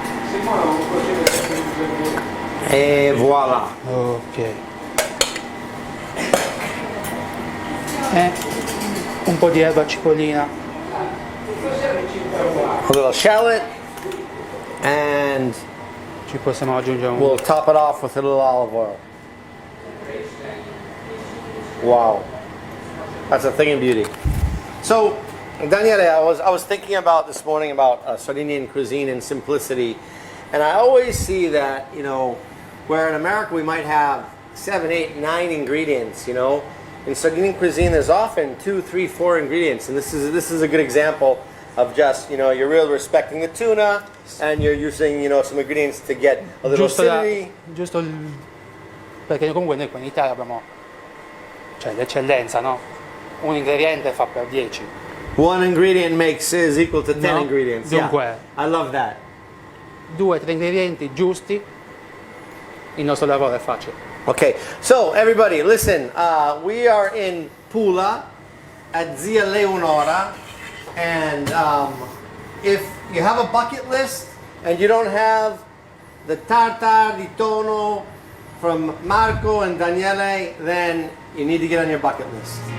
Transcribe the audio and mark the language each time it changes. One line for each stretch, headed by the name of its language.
Italian: Se muore un procedere 6 kg. E voilà. Ok. E un po' di erba cipollina.
English: A little shallot. And
Italian: Ci possiamo aggiungere un...
English: we'll top it off with a little olive oil. Wow. That's a thing of beauty. So, Daniele, I was thinking about this morning about Sardinian cuisine and simplicity. And I always see that, you know, where in America we might have 7, 8, 9 ingredients, you know. In Sardinian cuisine there's often 2, 3, 4 ingredients. And this is a good example of just, you know, you're really respecting the tuna and you're using, you know, some ingredients to get a little acidity.
Italian: Perché comunque noi qua in Italia abbiamo, cioè, l'eccellenza, no? Un ingrediente fa per 10.
English: One ingredient is equal to 10
Italian: No,
English: ingredients.
Italian: dunque.
English: Yeah, I love that.
Italian: 2 o 3 ingredienti giusti, il nostro lavoro è facile.
English: Okay, so everybody, listen. We are in Pula at Zia Leonora, and if you have a bucket list and you don't have the tartar di tonno from Marco and Daniele, then you need to get on your bucket list.